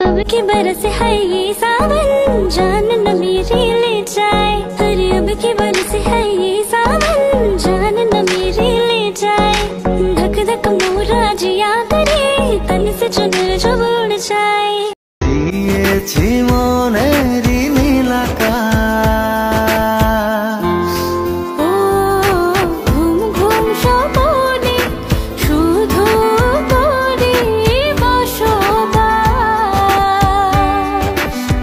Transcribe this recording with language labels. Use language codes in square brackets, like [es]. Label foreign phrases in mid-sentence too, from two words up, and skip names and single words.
[hi] की बरस है ये सावन, जान न मेरी ले जाए। अरे अब की बरस है ये सावन, जान न मेरी ले जाए। धक धक मोरा जिया करे, तन से चुनर जो उड़ जाए। [bn] दिएছি মনেরই নীল আকাশ, ও ঘুম ঘুম স্বপনে শুধু তোরে বসবাস।